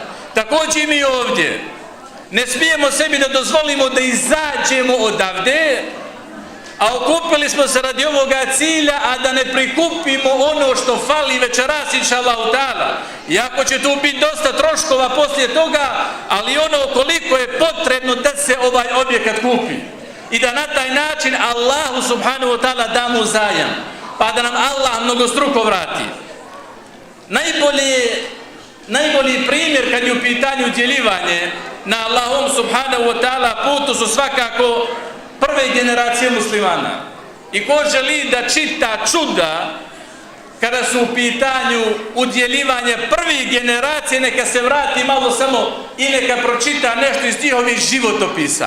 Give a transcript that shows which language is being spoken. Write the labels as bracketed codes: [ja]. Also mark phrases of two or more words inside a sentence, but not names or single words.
[bs] Također i mi ovdje ne smijemo sebi da dozvolimo da izađemo odavde, a okupili smo se radi ovoga cilja, a da ne prikupimo ono što fali večeras, [ar] إن شاء الله تعالى. [bs] Iako će tu biti dosta troškova poslije toga, ali ono koliko je potrebno da se ovaj objekat kupi. I da na taj način Allahu [ar] سبحانه وتعالى [bs] damo zajam, pa da nam Allah mnogostruko vrati. Najbolji primjer kad je u pitanju udjeljivanje na Allahom [ar] سبحانه وتعالى [bs] putu su svakako prve generacije muslimana. I ko želi da čita čuda kada su u pitanju udjeljivanje prvih generacije, neka se vrati malo samo i neka pročita nešto iz njihovih životopisa.